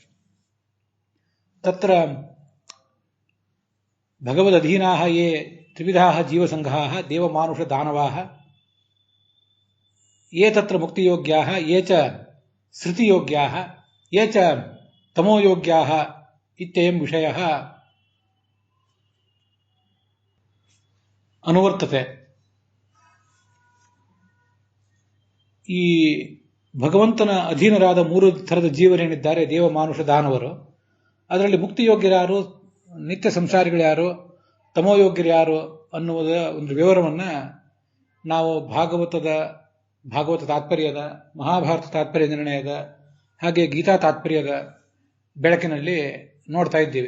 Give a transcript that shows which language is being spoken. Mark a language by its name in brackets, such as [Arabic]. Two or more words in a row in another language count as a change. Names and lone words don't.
[Sanskrit] तत्र भगवदधीनाः ये त्रिविधाः जीवसङ्घाः देवमानुषदानवाः ये तत्र मुक्तियोग्याः ये च श्रुतियोग्याः ये च तमोयोग्याः इत्ययं विषयः अनुवर्तते. [Kannada] ಈ ಭಗವಂತನ ಅಧೀನರಾದ 3 ಥರದ ಜೀವರೇನಿದ್ದಾರೆ ದೇವಮಾನುಷ ದಾನವರು, ಅದರಲ್ಲಿ ಮುಕ್ತಿಯೋಗ್ಯರು ಯಾರು, ನಿತ್ಯ ಸಂಸಾರಿಗಳು ಯಾರು, ತಮೋಯೋಗ್ಯರು ಯಾರು ಅನ್ನುವುದ ಒಂದು ವಿವರವನ್ನು ನಾವು ಭಾಗವತ ತಾತ್ಪರ್ಯದ, ಮಹಾಭಾರತ ತಾತ್ಪರ್ಯ ನಿರ್ಣಯದ ಹಾಗೆ ಗೀತಾ ತಾತ್ಪರ್ಯದ ಬೆಳಕಿನಲ್ಲಿ ನೋಡ್ತಾ ಇದ್ದೀವಿ.